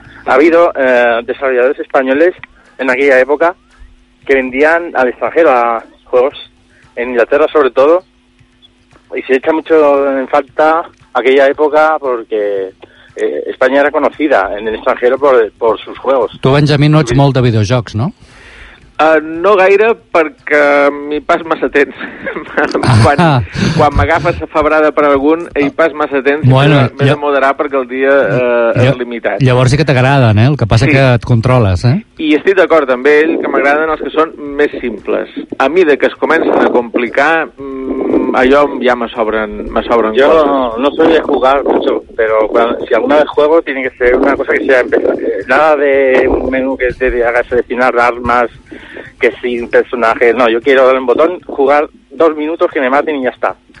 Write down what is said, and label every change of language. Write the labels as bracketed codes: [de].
[es] Ha habido desarrolladores españoles en aquella época que vendían al extranjero, a juegos en Inglaterra sobre todo, y se echa mucho en falta aquella época porque España era conocida en el extranjero por sus juegos. [ca] Tu, Benjamín, no ets molt de videojocs, no? No gaire, perquè m'hi pas massa temps. quan m'agafes a febrada per algun, hi pas massa temps, bueno, m'he de moderar perquè el dia és limitat. Llavors sí que t'agraden, el que passa sí. Que et controles. I estic d'acord amb ell, que m'agraden els que són més simples. A mesura que es comencen a complicar, allò ja me sobren coses. [es] Jo no soy de jugar mucho, pero si alguna vez juego, tiene que ser una cosa que sea empezar. Nada de un menú que te haga seleccionar armas, que sin personaje. No, yo quiero dar un botón, jugar dos minutos que me maten y ya está.